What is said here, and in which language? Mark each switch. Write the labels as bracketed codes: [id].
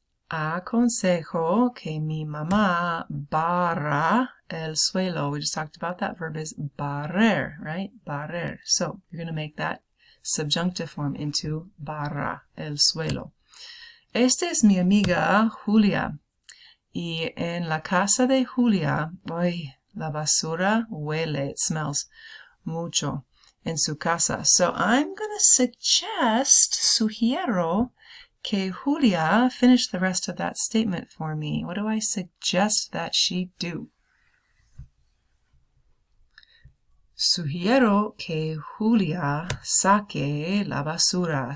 [es] Aconsejo que mi mamá barra el suelo. [en] We just talked about that verb is barrer, right? Barrer. So you're going to make that subjunctive form into [es] barra el suelo. Esta es mi amiga Julia. Y en la casa de Julia, la basura huele, [en] it smells [es] mucho en su casa. [en] So I'm going to [es] sugiero que [en] Julia finish the rest of that statement for me. What do I suggest that she do? [es] Sugiero que Julia saque la basura.